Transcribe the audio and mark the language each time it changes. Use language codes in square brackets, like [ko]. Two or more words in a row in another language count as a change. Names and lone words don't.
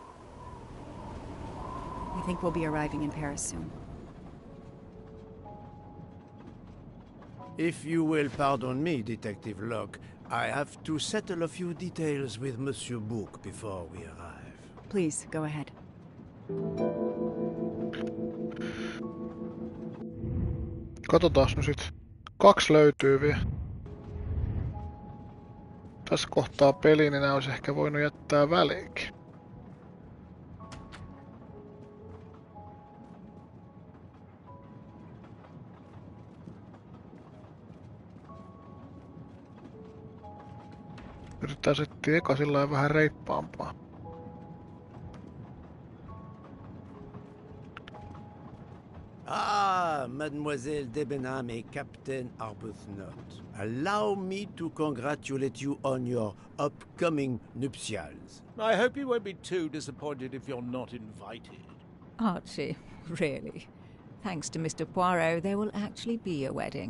[en] I think we'll be arriving in Paris soon. If you will pardon me, Detective Locke, I have to settle a few details with Monsieur Bouc before we arrive. Please, go ahead. [fi] Katsotaas nyt sit. 2 löytyy vielä. Tässä kohtaa peli, niin nää olisi ehkä voinut jättää väliinkin. Yritetään settiä eka sillain vähän reippaampaa. [en] Ah, Mademoiselle Debenham et Captain Arbuthnot. Allow me to congratulate you on your upcoming nuptials. I hope you won't be too disappointed if you're not invited. Archie, really? Thanks to Mr. Poirot, there will actually be a wedding.